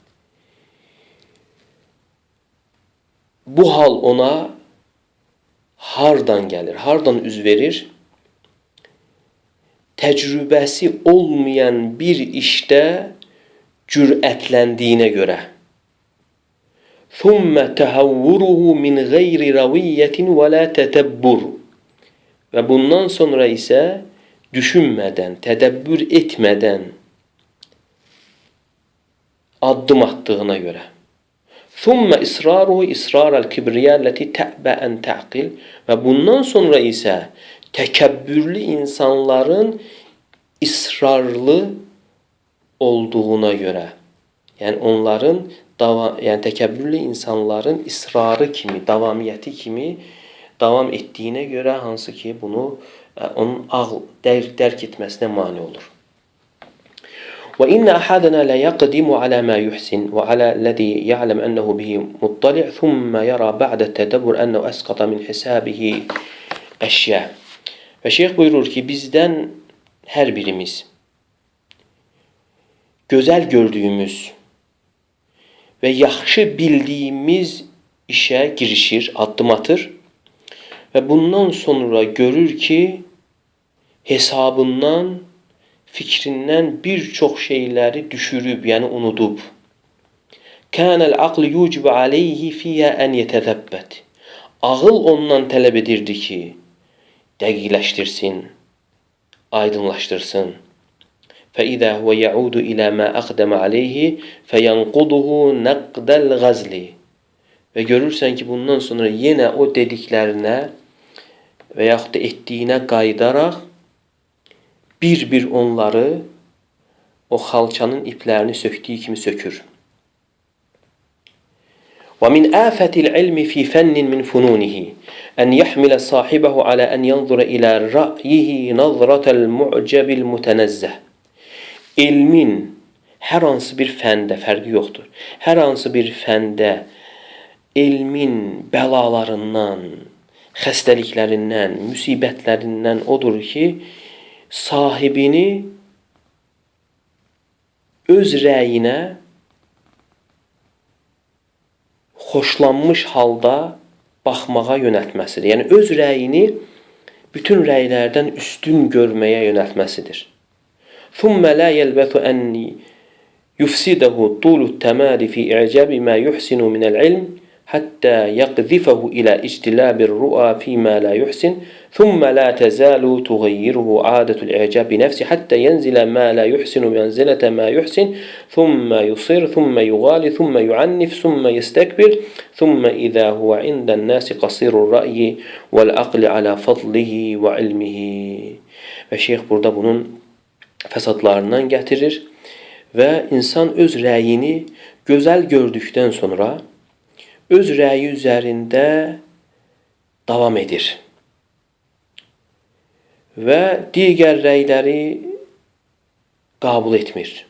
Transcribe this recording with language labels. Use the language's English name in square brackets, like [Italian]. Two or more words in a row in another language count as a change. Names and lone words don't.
[Azerbaijani] Bu hal ona hardan gəlir, hardan üz verir? Təcrübəsi olmayan bir işdə cürətləndiğine göre. [Arabic] ثُمَّ تَهَوُّرُهُ مِنْ غَيْرِ رَوِيَّةٍ وَلَا تَتَبُّرُ. [Turkish] Ve bundan sonra ise düşünmeden, tedebbür etmeden addım attığına göre. [Arabic] ثُمَّ إِسْرَارُهُ إِسْرَارَ الْكِبْرِيَا الَّتِي تَأْبَى أَنْ تَعْقِلْ. [Azerbaijani] Ve bundan sonra ise tekəbbürlü insanların ısrarlı olduğuna göre, yani onların tekəbbürlü insanların ısrarı kimi, davamiyyəti kimi davam ettiğine göre, hansı ki bunu onun dərk etməsinə mane olur. [Arabic] وإن أحدنا لا يقدم على ما يحسن وعلى الذي يعلم أنه به مطلع ثم يرى بعد التدبر أنه أسقط من حسابه أشياء. [Azerbaijani] Və şeyx buyurur ki, bizdən hər birimiz gözəl gördüyümüz və yaxşı bildiyimiz işə girişir, addım atır və bundan sonra görür ki, hesabından, fikrindən bir çox şeyləri düşürüb, yəni unudub. [Arabic] كان العقل يوجب عليه فيه أن يتثبت. [Azerbaijani] Ağıl ondan tələb edirdi ki, dəqiqləşdirsin, aydınlaşdırsın. [Arabic] فَإِذَا هُوَ يَعُودُ إِلَى مَا أَقْدَمَ عَلَيْهِ فَيَنْقُضُهُ نَقْدَ الْغَزْلِ. [Azerbaijani] Və görürsən ki, bundan sonra yenə o dediklərinə və yaxud da etdiyinə qayıdaraq bir-bir onları o xalçanın iplərini söktüyü kimi sökür. [Arabic] وَمِنْ آفَةِ الْعِلْمِ فِي فَنٍّ مِنْ فُنُونِهِ أَنْ يَحْمِلَ صَاحِبَهُ عَلَى أَنْ يَنْظُرَ إِلَى رَأْيِهِ نَظْرَةَ الْمُعْجَبِ الْمُتَنَزَّهِ. [Azerbaijani] Elmin hər hansı bir fəndə, fərqi yoxdur, hər hansı bir fəndə elmin bəlalarından, xəstəliklərindən, müsibətlərindən odur ki, sahibini öz rəyinə xoşlanmış halda baxmağa yönəltməsidir. Yəni, öz rəyini bütün rəylərdən üstün görməyə yönəltməsidir. [Arabic] ثُمَّ لَا يَلْبَثُ أَنْ يُفْسِدَهُ طُولُ التَّمَادِ فِي إِعْجَابِ مَا يُحْسِنُ مِنَ الْعِلْمِ حَتَّى يَقْذِفَهُ إِلَى اجْتِلَابِ الرُّؤَى فِيمَا لَا يُحْسِنُ ثُمَّ لَا تَزَالُ تُغَيِّرُهُ عَادَةُ الْإِعْجَابِ بِنَفْسِهِ حَتَّى يَنْزِلَ مَا لَا يُحْسِنُ مَنْزِلَةَ مَا يُحْسِنُ ثُمَّ يُصِرُّ ثُمَّ يُغَالِ ثُمَّ يُعَنِّفُ ثُمَّ يَسْتَكْبِرُ ثُمَّ إِذَا هُوَ عِنْدَ النَّاسِ قَصِيرُ الرَّأْيِ وَالْعَقْلِ عَلَى فَضْلِهِ وَعِلْمِهِ. [Azerbaijani] Və şeyx burada bunun fəsadlarından gətirir və insan öz rəyini gözəl gördükdən sonra öz rəyi üzərində davam edir və digər rəyləri qəbul etmir.